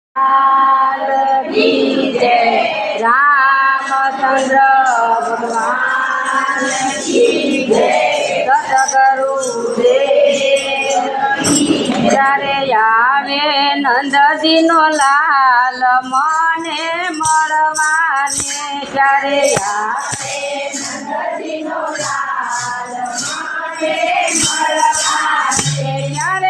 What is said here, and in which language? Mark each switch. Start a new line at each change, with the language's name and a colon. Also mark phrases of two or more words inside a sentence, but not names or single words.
Hindi: लाल की जय। रामचंद्र भगवान की जय। सतगुरु देव
Gujarati: ત્યારે આવે નંદજીનો લાલ મને મળવાને ત્યારે આવે નંદજીનો લાલ મને મળવાને ત્યારે